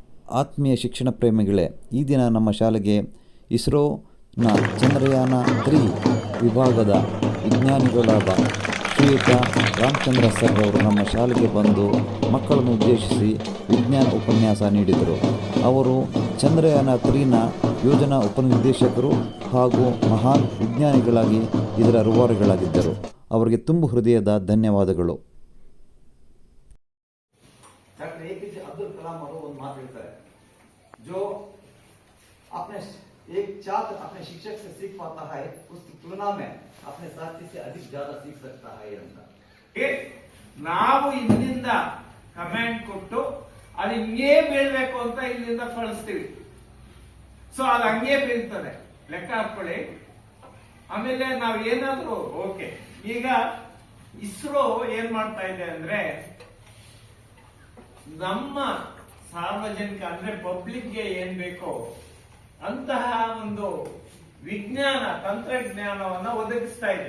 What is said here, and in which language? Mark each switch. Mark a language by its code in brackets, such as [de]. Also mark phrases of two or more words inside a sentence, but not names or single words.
[kn] ಆತ್ಮೀಯ ಶಿಕ್ಷಣ ಪ್ರೇಮಿಗಳೇ, ಈ ದಿನ ನಮ್ಮ ಶಾಲೆಗೆ ಇಸ್ರೋನ ಚಂದ್ರಯಾನ 3 ವಿಭಾಗದ ವಿಜ್ಞಾನಿಗಳಾದ ಶ್ರೀಯುತ ರಾಮಚಂದ್ರ ಸರ್ ಅವರು ನಮ್ಮ ಶಾಲೆಗೆ ಬಂದು ಮಕ್ಕಳನ್ನು ಉದ್ದೇಶಿಸಿ ವಿಜ್ಞಾನ ಉಪನ್ಯಾಸ ನೀಡಿದರು. ಅವರು ಚಂದ್ರಯಾನ 3ನ ಯೋಜನಾ ಉಪನಿರ್ದೇಶಕರು ಹಾಗೂ ಮಹಾನ್ ವಿಜ್ಞಾನಿಗಳಾಗಿ ಇದರ ರೂವಾರಿಗಳಾಗಿದ್ದರು. ಅವರಿಗೆ ತುಂಬು ಹೃದಯದ ಧನ್ಯವಾದಗಳು. डॉक्टर एपीजे अब्दुल कलाम ಅವರು ಒಂದು ಮಾತು ಹೇಳ್ತಾರೆ, [hi] जो अपने एक छात्र अपने शिक्षक से सीख पाता है उसकी तुलना में अपने साथी से अधिक ज्यादा सीख सकता है ಅಂತ. [kn] ನಾವು ಇಲ್ಲಿಂದ ಕಮೆಂಟ್ ಕೊಟ್ಟು ಅದು ಹಿಂಗೇ ಬೀಳ್ಬೇಕು ಅಂತ ಇಲ್ಲಿಂದ ಕಳಿಸ್ತೀವಿ. ಸೊ ಅದು ಹಂಗೇ ಬೀಳ್ತದೆ, ಲೆಕ್ಕ ಹಾಕೊಳ್ಳಿ. ಆಮೇಲೆ ನಾವ್ ಏನಾದ್ರು ಓಕೆ. ಈಗ ಇಸ್ರೋ ಏನ್ ಮಾಡ್ತಾ ಇದೆ ಅಂದ್ರೆ, ನಮ್ಮ ಸಾರ್ವಜನಿಕ ಅಂದ್ರೆ ಪಬ್ಲಿಕ್ಗೆ ಏನ್ ಬೇಕೋ ಅಂತಹ ಒಂದು ವಿಜ್ಞಾನ ತಂತ್ರಜ್ಞಾನವನ್ನ ಒದಗಿಸ್ತಾ ಇದೆ.